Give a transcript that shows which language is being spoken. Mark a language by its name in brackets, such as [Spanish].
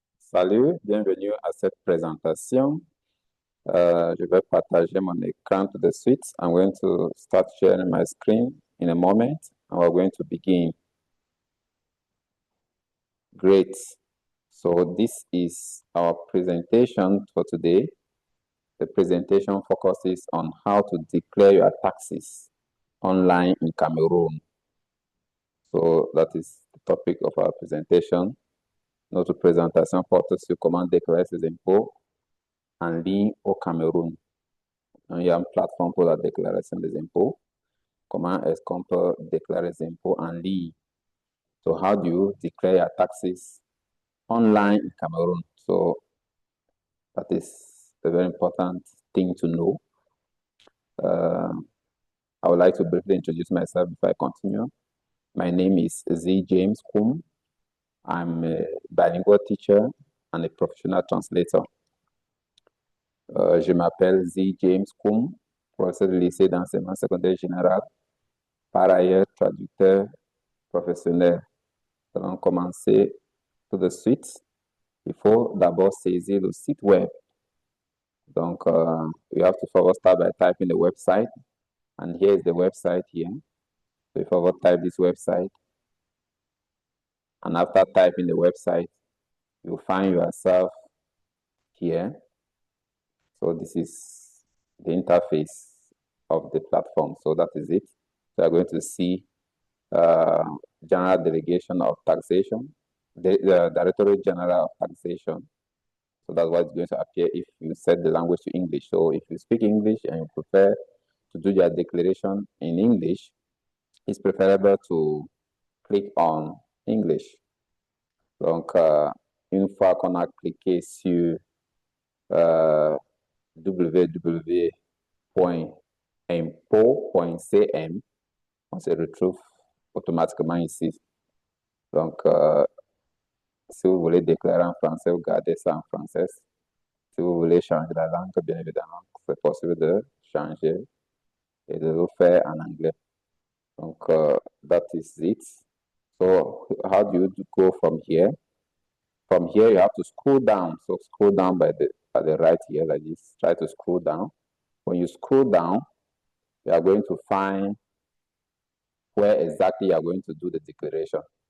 [French] Salut, bienvenue à cette présentation. Je vais partager mon écran tout de suite. [English] I'm going to start sharing my screen in a moment, and we're going to begin. Great. So this is our presentation for today. The presentation focuses on how to declare your taxes online in Cameroon. So that is the topic of our presentation. [French] Notre présentation porte sur comment déclarer ses impôts en ligne au Cameroun. Il y a une plateforme pour la déclaration des impôts. Comment est-ce qu'on peut déclarer les impôts en ligne? [English] So how do you declare your taxes online in Cameroon? So that is a very important thing to know. I would like to briefly introduce myself before I continue. My name is Z. James Kum. I'm a bilingual teacher and a professional translator. [French] Je m'appelle Z. James Kum, professeur de lycée d'enseignement secondaire général, par ailleurs traducteur professionnel. Nous allons commencer tout de suite. Il faut d'abord saisir le site web. [English] Donc, you have to first start by typing the website. And here is the website here. So you first type this website. And after typing the website, you find yourself here. So this is the interface of the platform. So that is it. So you're going to see General Delegation of Taxation, the Directorate General of Taxation. So that's what is going to appear if you set the language to English. So if you speak English and you prefer to do your declaration in English, it's preferable to click on English. [French] Donc, une fois qu'on a cliqué sur www.impôts.cm, on se retrouve automatiquement ici. Donc, si vous voulez déclarer en français, vous gardez ça en français. Si vous voulez changer la langue, bien évidemment, c'est possible de changer et de le faire en anglais. [English] Donc, that is it. So, how do you go from here? From here, you have to scroll down. So, scroll down by the right here, like this. Try to scroll down. When you scroll down, you are going to find where exactly you are going to do the declaration.